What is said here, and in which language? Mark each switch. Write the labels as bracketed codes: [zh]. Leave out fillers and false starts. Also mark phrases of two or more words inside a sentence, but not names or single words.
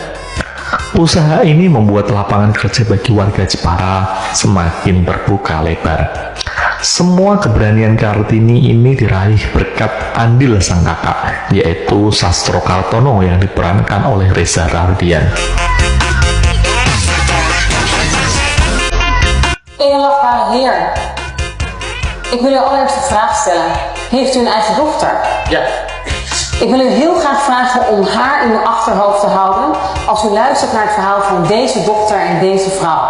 [id] Usaha ini membuat lapangan kerja bagi warga Jepara semakin terbuka lebar. Semua keberanian Kartini ini diraih berkat andil sang kakak, yaitu Sastro Kartono yang diperankan oleh Reza Rahardian. [nl] Edelachtbare heer, ik wil u allereerst een vraag stellen. Heeft u een eigen dochter? Ja. Ik wil u heel graag vragen om haar in uw achterhoofd te houden als u luistert naar het verhaal van deze dokter en deze vrouw.